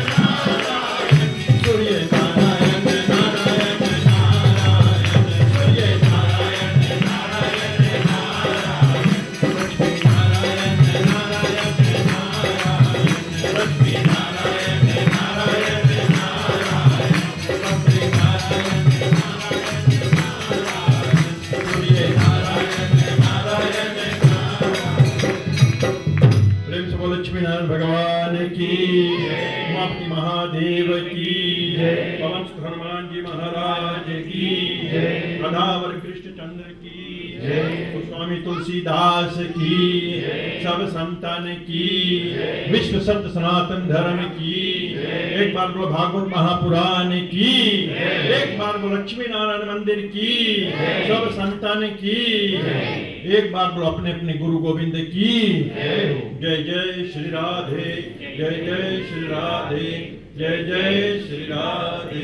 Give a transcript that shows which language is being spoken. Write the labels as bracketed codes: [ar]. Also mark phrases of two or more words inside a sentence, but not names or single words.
[hi] नारायण सूर्य नारायण नारायण नारायण सूर्य नारायण नारायण नारायण लक्ष्मी नारायण नारायण नारायण लक्ष्मी नारायण नारायण नारायण बद्री नारायण नारायण नारायण सूर्य नारायण नारायण नारायण प्रेम से बोलो लक्ष्मी नारायण भगवान की उमापति महादेव की पवन सुत हनुमान जी महाराज की राधावर कृष्णचंद्र की स्वामी तुलसीदास की सब संतान की विश्व सत्य सनातन धर्म की एक बार बोलो भागवत महापुराण की एक बार बोलो लक्ष्मी नारायण मंदिर की सब संतान की एक बार बोलो अपने अपने गुरु गोविंद की जय जय श्री राधे जय जय श्री राधे जय जय श्री राधे।